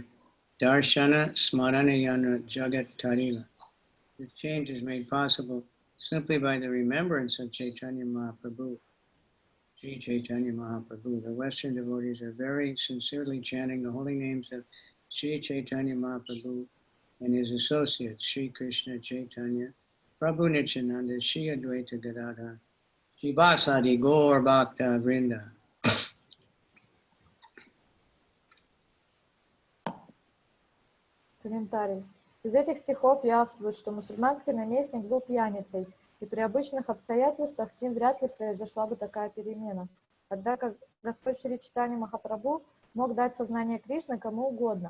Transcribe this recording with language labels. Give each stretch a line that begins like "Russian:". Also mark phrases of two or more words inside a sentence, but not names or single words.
Bangla: দর্শন স্মরণে যেন জগৎ তারিল.
English: This change is made possible simply by the remembrance of Chaitanya Mahaprabhu. Sri Chaitanya Mahaprabhu. The Western devotees are very sincerely chanting the holy names of Sri Chaitanya Mahaprabhu and his associates, Sri Krishna Chaitanya, Prabhu Nityananda, Sri Advaita Gadadhar, Sri Vasadi Gaur Bhakta Vrinda.
Russian: Комментарий. Из этих стихов явствует, что мусульманский наместник был пьяницей, и при обычных обстоятельствах с ним вряд ли произошла бы такая перемена. Однако Господь Шри Чайтанья Махапрабху мог дать сознание Кришны кому угодно.